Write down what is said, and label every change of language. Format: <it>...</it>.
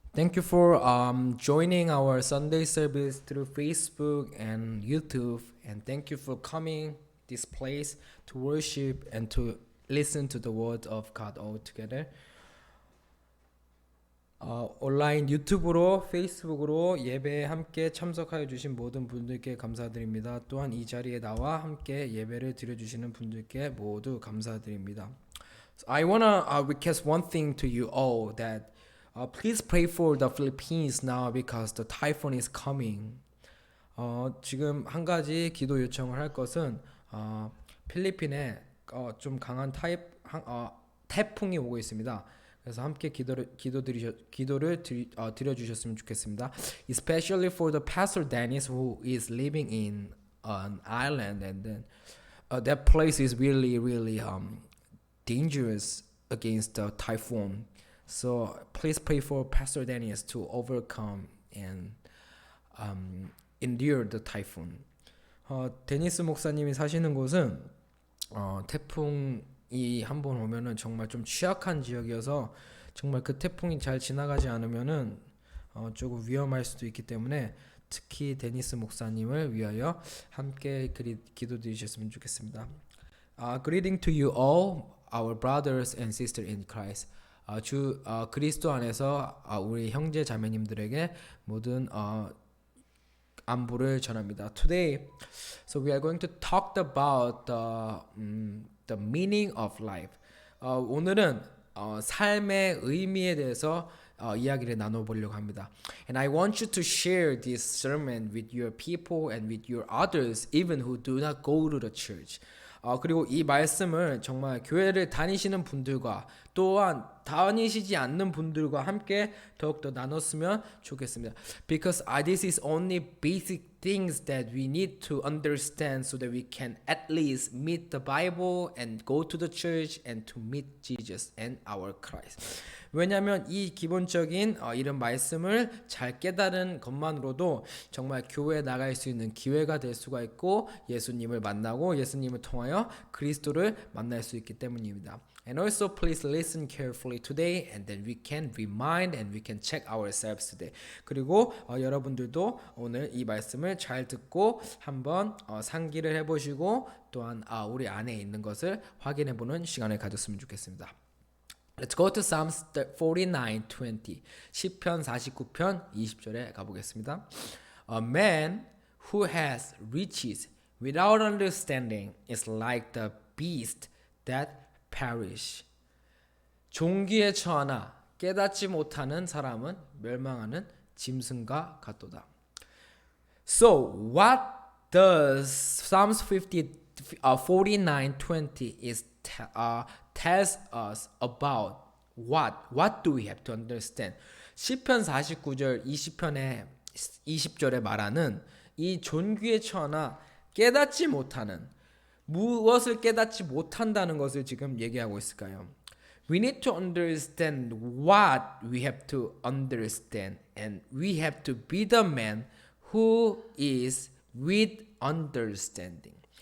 <en>Thank you for joining our Sunday service through Facebook and YouTube, and thank you for coming this place to worship and to listen to the word of God all together.</en> <ko>온라인 유튜브로 페이스북으로 예배에 함께 참석하여 주신 모든 분들께 감사드립니다. 또한 이 자리에 나와 함께 예배를 드려주시는 분들께 모두 감사드립니다.</ko> <en>So I wanna request one thing to you all that please pray for the Philippines now because the typhoon is coming.</en> <ko>지금 한 가지 기도 요청을 할 것은 필리핀에 좀 강한 태풍이 오고 있습니다. 그래서 함께 기도를 드려주셨으면 좋겠습니다.</ko> <en>Especially for the Pastor Dennis who is living in an island, and then that place is really dangerous against the typhoon. So please pray for Pastor Dennis to overcome and endure the typhoon.</en> <ko>데니스 목사님이 사시는 곳은 태풍이 한번 오면은 정말 좀 취약한 지역이어서 정말 그 태풍이 잘 지나가지 않으면은 조금 위험할 수도 있기 때문에 특히 데니스 목사님을 위하여 함께 기도드리셨으면 좋겠습니다.</ko> <en>Greeting to you all, our brothers and sisters in Christ.</en> <ko>그리스도 안에서 우리 형제 자매님들에게 모든 안부를 전합니다.</ko> <en>Today, so we are going to talk about the meaning of life.</en> <ko>오늘은 삶의 의미에 대해서 이야기를 나눠보려고 합니다.</ko> <en>And I want you to share this sermon with your people and with your others, even who do not go to the church.</en> <ko>그리고 이 말씀을 정말 교회를 다니시는 분들과 또한 다니시지 않는 분들과 함께 더욱더 나눴으면 좋겠습니다.</ko> <en>Because this is only basic things that we need to understand so that we can at least meet the Bible and go to the church and to meet Jesus and our Christ.</en> <ko>왜냐하면 이 기본적인 이런 말씀을 잘 깨달은 것만으로도 정말 교회에 나갈 수 있는 기회가 될 수가 있고 예수님을 만나고 예수님을 통하여 그리스도를 만날 수 있기 때문입니다.</ko> <en>And also please listen carefully today and then we can remind and we can check ourselves today.</en> <ko>그리고 여러분들도 오늘 이 말씀을 잘 듣고 한번 상기를 해보시고 또한 우리 안에 있는 것을 확인해보는 시간을 가졌으면 좋겠습니다.</ko> <en>Let's go to Psalms 49:20.</en> <ko>시편 49편 20절에 가보겠습니다.</ko> <en>A man who has riches without understanding is like the beast that perish.</en> <ko>종기에 처하나 깨닫지 못하는 사람은 멸망하는 짐승과 같도다.</ko> <en>So what does Psalms 49:20 is tells us about what do we have to understand?</en> <ko>시편 49절 20편의 20절에 말하는 이 존귀에 처하나 깨닫지 못하는 무엇을 깨닫지 못한다는 것을 지금 얘기하고 있을까요?</ko> <en>We need to understand what we have to understand, and we have to be the man who is with understanding.</en>